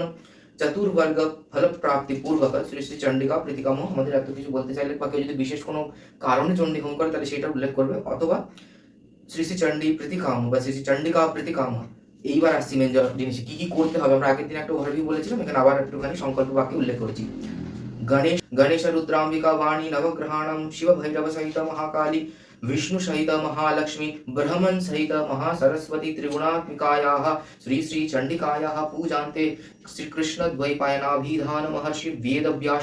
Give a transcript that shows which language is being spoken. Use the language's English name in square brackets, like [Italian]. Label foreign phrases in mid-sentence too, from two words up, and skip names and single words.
[Sanskrit] চতুর্বর্গ ফল প্রাপ্তি পূর্বক শ্রী শ্রী চণ্ডিকা প্রীতিকাম। [Bangla] আমাদের এত কিছু বলতে চাইলে বা কেউ যদি বিশেষ কোনো কারণে চণ্ডী হোম করে তাহলে সেটা উল্লেখ করবে, অথবা [Sanskrit] শ্রী শ্রী চণ্ডী প্রীতিকাম [Bangla] বা [Sanskrit] শ্রী শ্রী চণ্ডিকা প্রীতিকাম। [Bangla] এইবার আসছি মেন জিনিস, কি কি করতে হবে। আমরা আগের দিন একটা ওভারভিউ বলেছিলাম, এখানে আবার একটুখানি সংকল্প বাক্যে উল্লেখ করেছি। [Sanskrit] गणेश रुद्रांबिका वाणी नवग्रहाणां शिव भैरव सहित महाकाली विष्णु सहित महालक्ष्मी ब्रह्मण सहित महासरस्वती त्रिगुणात्मिकायाः श्री श्री चंडिकायाः पूजान्ते श्री कृष्ण द्वैपायनाभिधान महर्षि वेद व्यास